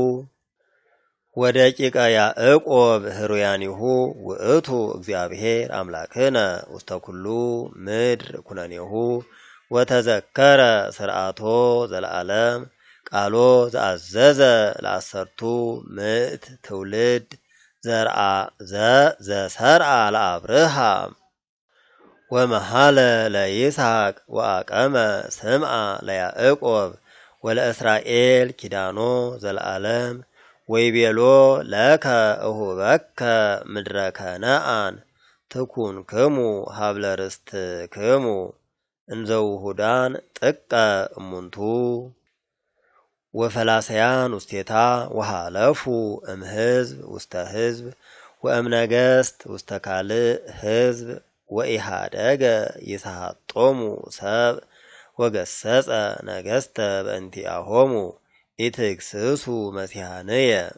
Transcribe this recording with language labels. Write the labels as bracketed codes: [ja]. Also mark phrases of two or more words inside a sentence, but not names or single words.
[gez] ወደቂቀ ያዕቆብ ህሩያኒሁ ውእቱ እግዚአብሔር አምላክነ ውስተ ኩሉ ምድር ኩነኔሁ ወተዘከረ ስርዓቶ ዘለዓለም ቃሎ ዘአዘዘ ለአሰርቱ ምዕት ትውልድ ዘሰርአ ለአብርሃም ወመሃለ ለይስሐቅ ወአቀመ ስምዓ ለያዕቆብ ወለእስራኤል ኪዳኖ ዘለዓለም ወይቤሎ ለከ እሁበከ ምድረ ከነአን ትኩንክሙ ሀብለ ርስትክሙ እንዘውሁዳን ጥቀ እሙንቱ ወፈላሰያን ውስቴታ ወሃለፉ እምሕዝብ ውስተ ሕዝብ ወእምነገሥት ውስተ ካልእ ሕዝብ ወኢሃደገ ይስሐጦሙ ሰብ ወገሰጸ ነገሥተ በእንቲአሆሙ ኢትግስሱ መሲሐንየ